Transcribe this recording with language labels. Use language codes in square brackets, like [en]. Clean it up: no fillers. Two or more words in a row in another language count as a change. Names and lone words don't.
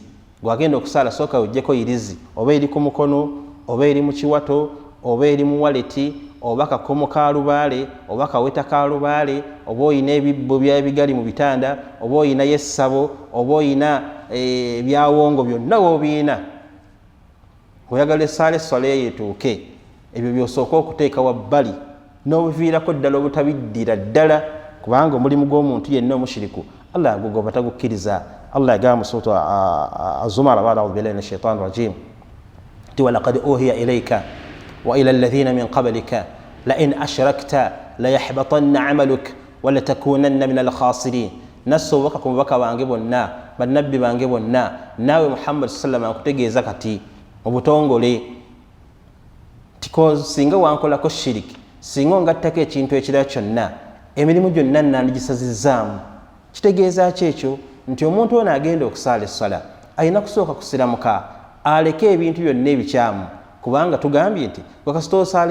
[lg] Gwagenda okusaala sooka ojjeko irizi, oba eri ku mukono, oba eri mu kiwato, oba eri mu waleti, oba kakomo ka lubaale, oba kaweta ka lubaale, oba oyina ebibbo byabigali mu bitanda, oba oyina yessabo, oba oyina ebyawongo, byonna w'obiina. Oyagala essaala essala yeetuuke, ebyo by'osooka okuteeka wabbali n'obuviirako ddala obutabiddira ddala kubanga omulimu gw'omuntu yenna omushiriku Allah agugoba tagukkiriza. Allah yagamba mu suratu Az-Zumar [ar] بعد أعوذ بالله من الشيطان رجيم ti ولقد أوحي إليك وإلى الذين من قبلك لئن أشركت ليحبطن عملك ولا تكونن من الخاسرين. [lg] Nasobaka ku bubaka bange bonna, bannabbi bange bonna, naawe Muhammad [ar] صلى الله عليه وسلم [lg] akutegeeza kati mu butongole tiko singa wankolako shiriki, singa ongattako ekintu ekirala kyonna, emirimu gyonna nandigisazizaamu. Kitegeeza ki ekyo? Nti omuntu ono agenda okusaala essala alina kusooka kusiramuka, aleke ebintu byonna ebikyamu kubanga tugambye nti wakasita osaala